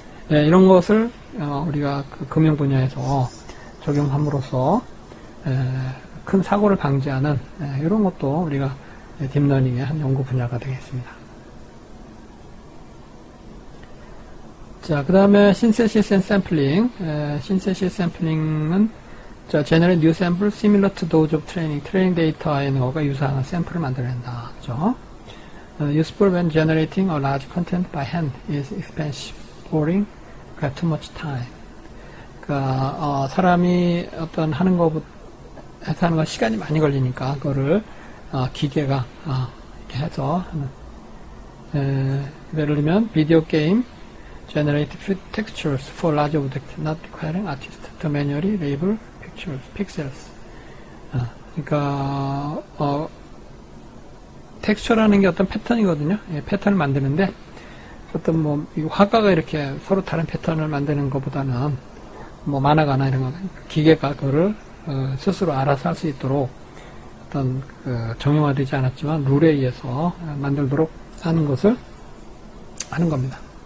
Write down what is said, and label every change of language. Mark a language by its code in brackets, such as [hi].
[ko] 이런 것을 우리가 그 금융 분야에서 적용함으로써 큰 사고를 방지하는 이런 것도 우리가 딥러닝의 한 연구 분야가 되겠습니다. 자, 그 다음에 [en] synthesis and sampling. synthesis [ko] 샘플링은 [en] generate new sample similar to those of training. [ko] 트레이닝 데이터에 있는 것과 유사한 샘플을 만들어낸다. 그죠? [en] useful when generating a large content by hand is expensive, boring, got too much time. [ko] 그러니까 사람이 어떤 하는 것부터 해서 하는 건 시간이 많이 걸리니까 그거를 기계가 이렇게 해서 하는. 예를 들면 비디오 게임 [en] generate textures for large objects not requiring artists to manually label pixels. [ko] 그러니까 텍스처라는 게 어떤 패턴이거든요. 패턴을 만드는데 어떤 뭐 화가가 이렇게 서로 다른 패턴을 만드는 것보다는 뭐 만화가나 이런 거 기계가 그거를 스스로 알아서 할 수 있도록 어떤 정형화되지 않았지만 룰에 의해서 만들도록 하는 것을 하는 겁니다.